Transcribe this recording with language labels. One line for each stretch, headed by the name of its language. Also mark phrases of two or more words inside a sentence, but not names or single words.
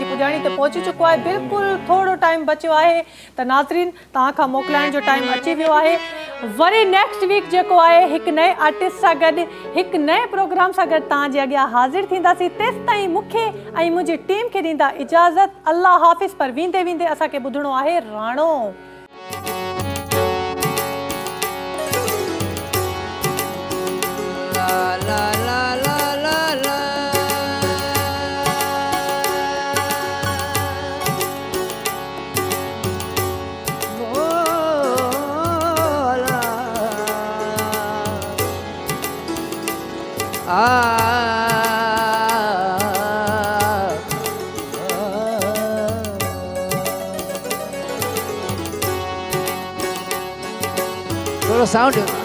Sindhi: पुॼाणी ते पहुची चुको आहे बिल्कुलु थोरो टाइम बचियो आहे त नाज़रीन तव्हां खां मोकिलाइण जो टाइम अची वियो आहे वरी
English: next week
Sindhi: जेको आहे हिकु नए आर्टिस्ट सां गॾु हिकु नए प्रोग्राम सां गॾु तव्हांजे अॻियां हाज़िर थींदासीं तेसि ताईं मूंखे ऐं मुंहिंजी टीम खे ॾींदा इजाज़त अल्लाह हाफ़िज़ पर वेंदे वेंदे असांखे ॿुधणो आहे राणो la la la la la
Hindi: oh la थोड़ा साउंड